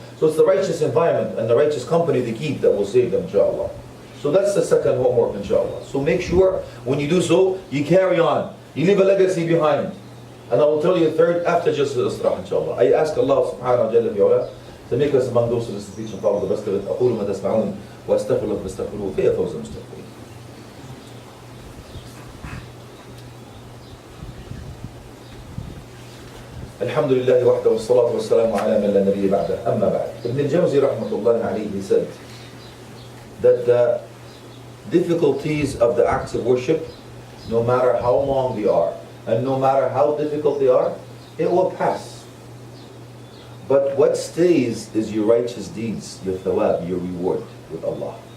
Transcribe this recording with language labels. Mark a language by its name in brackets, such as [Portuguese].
[English] So it's the righteous environment and the righteous company they keep that will save them, inshallah. So that's the second homework, inshallah. So make sure when you do so, you carry on. You leave a legacy behind. And I will tell you a third after just the istirah, inshallah. I ask Allah subhanahu wa ta'ala to make us among those who speak and follow the best of it. [Arabic] أقول ما تسمعون وأستغفر الله فاستغفروه فيا فوز المستغفرين. الحمد لله وحده والصلاة والسلام على من لا نبي بعده. أما بعد. [English] Ibn al-Jawzi rahmatullahi alayhi, he said that the difficulties of the acts of worship, no matter how long they are, and no matter how difficult they are, it will pass. But what stays is your righteous deeds, your thawab, your reward with Allah.